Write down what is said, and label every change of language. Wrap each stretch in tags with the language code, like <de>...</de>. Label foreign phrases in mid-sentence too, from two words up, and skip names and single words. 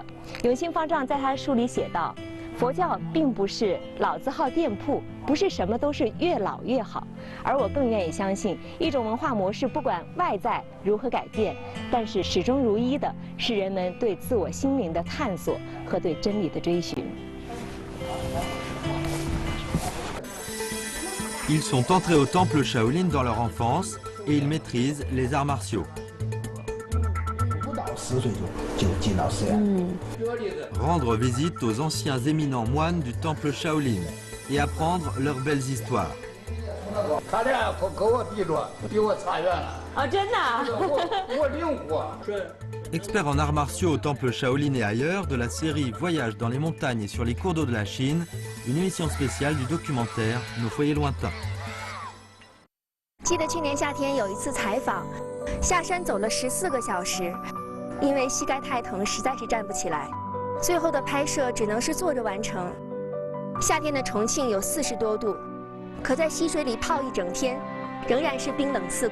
<zh>永兴方丈在他的书里写道：“佛教并不是老字号店铺，不是什么都是越老越好。而我更愿意相信，一种文化模式不管外在如何改变，但是始终如一的是人们对自我心灵的探索和对真理的追寻。”</zh> <fr>Ils sont entrés au temple Shaolin dans leur enfance et ils maîtrisent les arts martiaux. Rendre visite aux anciens éminents moines du temple Shaolin et apprendre leurs belles histoires. Expert en arts martiaux au temple Shaolin et ailleurs, de la série Voyage dans les montagnes et sur les cours d'eau de la Chine, une émission spéciale du documentaire Nos foyers lointains.</fr> <zh>记得去年夏天有一次采访，下山走了14个小时，因为膝盖太疼，实在是站不起来。最后的拍摄只能是坐着完成。夏天的重庆有40多度，可在溪水里泡一整天，仍然是冰冷刺骨。</zh>